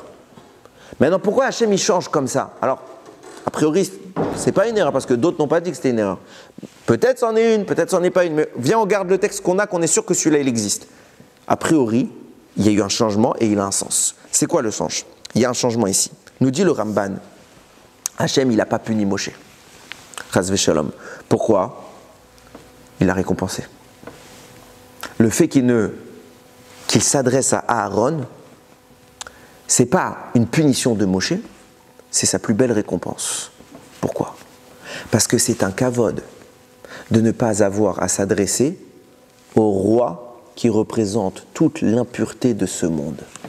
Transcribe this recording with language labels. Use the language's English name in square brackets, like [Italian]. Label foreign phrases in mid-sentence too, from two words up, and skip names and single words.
[French] Maintenant, pourquoi Hachem, il change comme ça? Alors, a priori, c'est pas une erreur, parce que d'autres n'ont pas dit que c'était une erreur. Peut-être c'en est une, peut-être c'en est pas une, mais viens, on garde le texte qu'on a, qu'on est sûr que celui-là, il existe. A priori, il y a eu un changement et il a un sens. C'est quoi le sens? Il y a un changement ici. Nous dit le Ramban, Hachem, il n'a pas puni Moshe. [Hebrew] חס ושלום. [French] Pourquoi? Il l'a récompensé. Le fait qu'il s'adresse à Aaron, c'est pas une punition de Moshe, c'est sa plus belle récompense. Pourquoi? Parce que c'est un kavod de ne pas avoir à s'adresser au roi qui représente toute l'impureté de ce monde.